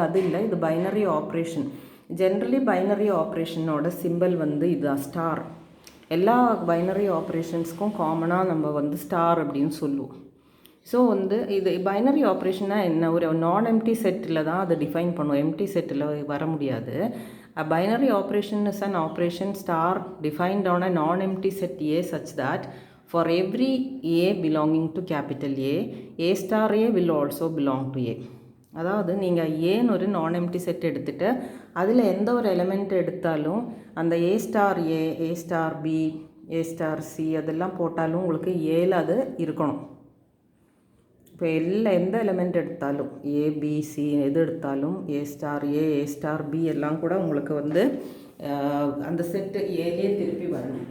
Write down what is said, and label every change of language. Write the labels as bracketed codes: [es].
[ta] அது இல்லை, இது binary operation. Generally binary ஆப்ரேஷனோட simple வந்து இதுதான், ஸ்டார். எல்லா பைனரி ஆப்ரேஷன்ஸ்க்கும் காமனாக நம்ம வந்து ஸ்டார் அப்படின்னு சொல்லுவோம். ஸோ வந்து இது பைனரி ஆப்ரேஷனாக என்ன, ஒரு நான் எம்டி செட்டில் தான் அதை டிஃபைன் பண்ணுவோம், எம்டி செட்டில் வர முடியாது. [en] A binary operation is an operation star defined on a non-empty set A such that for every A belonging to capital A star A will also belong to A. [ta] அதாவது நீங்கள் ஏன்னு ஒரு நான் empty set எடுத்துகிட்டு அதில் எந்த ஒரு element எடுத்தாலும் அந்த ஏ ஸ்டார் பி, ஏ ஸ்டார் சி அதெல்லாம் போட்டாலும் உங்களுக்கு ஏல அது இருக்கணும். இப்போ எந்த எலிமெண்ட் எடுத்தாலும் ஏபிசி எது எடுத்தாலும் ஏ ஸ்டார் பி எல்லாம் கூட உங்களுக்கு வந்து அந்த செட்டு ஏலே திருப்பி வரணும்.